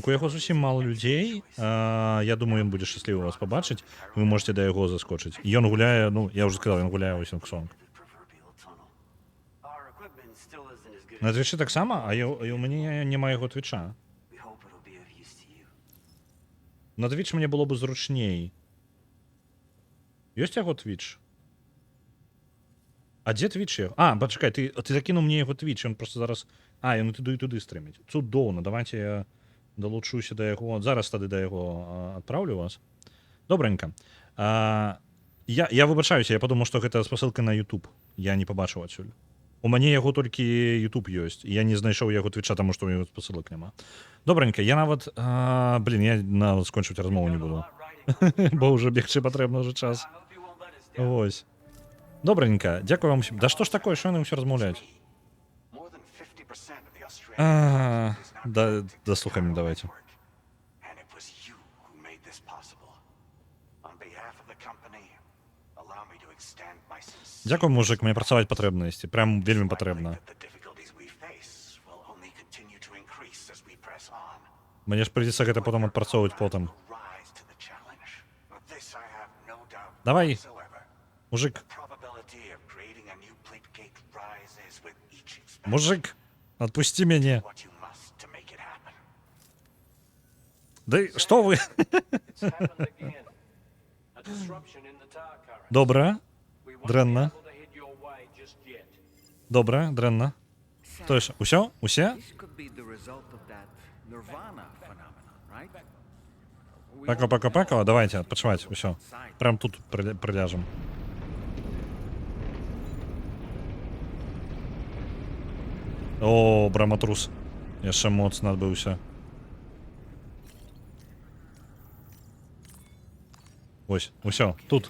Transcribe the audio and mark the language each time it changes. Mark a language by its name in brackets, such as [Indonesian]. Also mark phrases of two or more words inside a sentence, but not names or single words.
[Belarusian] У яго зусім мала людзей. Я думаю, ён будзе шчаслівы вас пабачыць. [Russian] Вы можете [Belarusian] да яго заскочыць. Ён гуляе, ну, я ўжо сказаў, ён гуляе у Сілксонг. [English] Our equipment still isn't as good [Belarusian] На [English] as [Belarusian] твічы таксама, а і ў мяне няма яго твіча. [English] we hope it'll be of use to you. [Belarusian] На твіч мне было бы зручней. Ёсць яго твіч? А дзе твіч яго? Пачакай, ты закінуў мне яго твіч, ён просто зараз... Ён і туды стрыміць. Цудоўна, давайте я далучуся да яго. Зараз тады да яго адпраўлю вас. Добранька. Я выбачаюся, я падумаў, што гэта спасылка на YouTube. Я не пабачыў адсюль. У мяне яго толькі YouTube ёсць. Я не знайшоў яго твіча, таму што ў яго спасылак няма. Добранька, я нават... я нават скончыць размову не буду. Бо ўжо бегчы патрэбна ўжо час. Вось. Добранька, дзякую вам усім. Да што ж такое, што яны ўсё размаўляюць? [English] More than 50% of the Australian [Belarusian] Дослухай мне давайте. [English] And it was you who made this possible. On behalf of the company, allow me to extend my sincere [Belarusian] Дзякую, мужик, мне працаваць патрэбна ісці. Прям вельмі патрэбна. [English] the difficulties we face will only continue to increase as we press on. [Belarusian] Мне ж прыйдзецца гэта потым адпрацоўваць потым. [English] Rise to the challenge. Of this I have no doubt [Belarusian] Давай, [English] whatsoever. [Belarusian] мужик, [English] Probability of creating a new plate gate rises with each expansion. [Russian] мужик, отпусти [Belarusian] мяне. [English] What you must to make it happen. [Belarusian] Да што вы? [English] It's happened again. A disruption in the tar current. [Belarusian] Добра, [English] We won't be [Belarusian] дрэнна, [English] able to head your way just yet. [Belarusian] добра, дрэнна. Што яшчэ? Усё? Усе? [English] This could be the result of that nirvana phenomenon, right? [Belarusian] Пака, давайте, адпачываць, усё. Прям тут прыляжем. О, браматрус. Яшчэ моцна адбыўся. Вось, усё, тут.